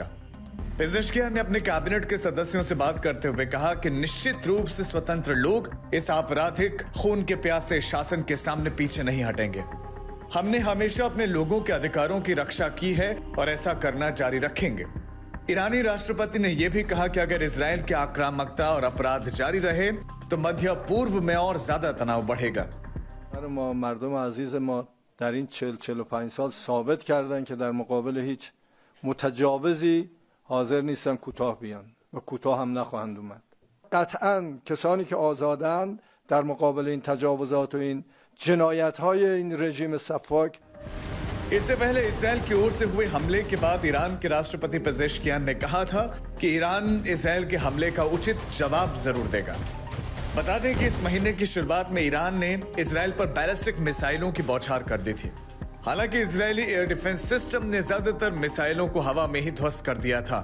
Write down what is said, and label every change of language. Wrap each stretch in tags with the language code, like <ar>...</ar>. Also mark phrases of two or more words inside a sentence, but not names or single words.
<hi>पेजेश्कियान ने अपने कैबिनेट के सदस्यों से बात करते हुए कहा कि निश्चित रूप से स्वतंत्र लोग इस आपराधिक खून के प्यासे शासन के सामने पीछे नहीं हटेंगे। हमने हमेशा अपने लोगों के अधिकारों की रक्षा की है और ऐसा करना जारी रखेंगे। ईरानी राष्ट्रपति ने यह भी कहा कि अगर इजरायल की आक्रामकता और अपराध जारी रहे तो मध्य पूर्व में और ज्यादा तनाव बढ़ेगा।</hi> <fa>مردم عزیز ما در این 40-45 سال ثابت کردن که در مقابل هیچ متجاوزی حاضر نیستن کوتاه بیان و کوتاه هم نخواهند اومد. قطعاً کسانی که آزادند در مقابل این تجاوزات و این جنایت‌های این رژیم سفاک.</fa> <hi>इससे पहले इजरायल की ओर से हुए हमले के बाद ईरान के राष्ट्रपति पेजेश्कियान ने कहा था कि ईरान इजरायल के हमले का उचित जवाब जरूर देगा। बता दें कि इस महीने की शुरुआत में ईरान ने इजरायल पर बैलिस्टिक मिसाइलों की बौछार कर दी थी। हालांकि इजरायली</hi> <en>air defense system</en> <hi>ने ज्यादातर मिसाइलों को हवा में ही ध्वस्त कर दिया था।</hi>